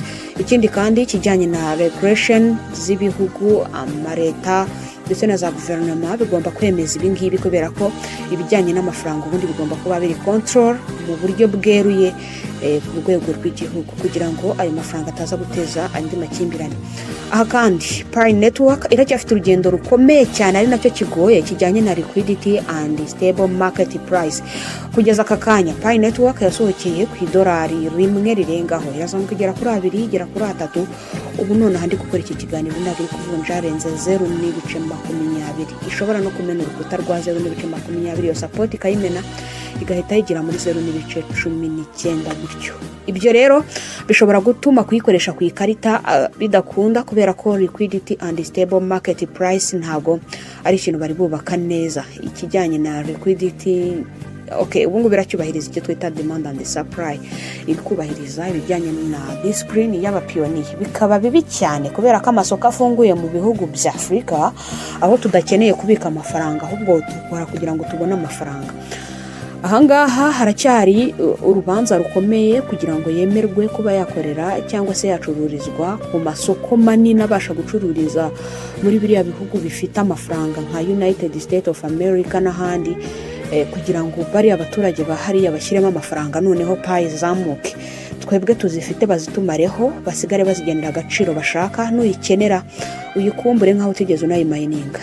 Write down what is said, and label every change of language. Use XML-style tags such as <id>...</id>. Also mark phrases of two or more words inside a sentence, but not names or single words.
<rw>Ikindi kandi kijyanye na regulation z'ibihugu, amareta ndetse na za guverinoma bigomba kwemeza ibi ngibi, kubera ko ibijyanye n'amafaranga ubundi bigomba kuba biri control mu buryo bweruye ku rwego rw'igihugu, kugira ngo ayo mafaranga ataza guteza andi makimbirane. Aha kandi Pi network iracyafite urugendo rukomeye cyane, ari nacyo kigoye, kijyanye na</rw> <en>liquidity and stable market price.</en> <rw>Kugeza aka kanya Pi network yasohokeye ku idolari rimwe rirengaho, yazamuka igera kuri 2, igera kuri 3. Ubu none handi gukora iki kiganiro ndagiri kuvunja arenze 0.20, ishobora no kumena urukuta rwa 0.20, yo support ikayimena igahita yigira muri 0.19 gutyo. Ibyo rero bishobora gutuma kuyikoresha ku ikarita bidakunda, kubera ko</rw> <en>liquidity and stable market price</en> <rw>ntago ari ikintu bari bubaka neza. Ikijyanye na liquidity ubungu biracyubahiriza icyo twita</rw> <en>demand and supply,</en> <rw>iri kubahiriza ibijyanye na discipline y'abapiyoniye. Bikaba bibi cyane kubera ko amasoko afunguye mu bihugu bya Afrika, aho tudakeneye kubika amafaranga, ahubwo dukora kugira ngo tubone amafaranga. Ahangaha haracyari urubanza rukomeye kugira ngo yemerwe kuba yakorera cyangwa se yacururizwa ku masoko manini abasha gucururiza muri biriya bihugu bifite amafaranga nka United States of America n'ahandi, kugira ngo bari abaturage bahariya bashyiremo amafaranga, noneho Pi zamuke, twebwe tuzifite bazitumareho, basigare bazigendera agaciro bashaka, nuyikenera uyikumbure nkaho utigeze unayimayininga.</rw>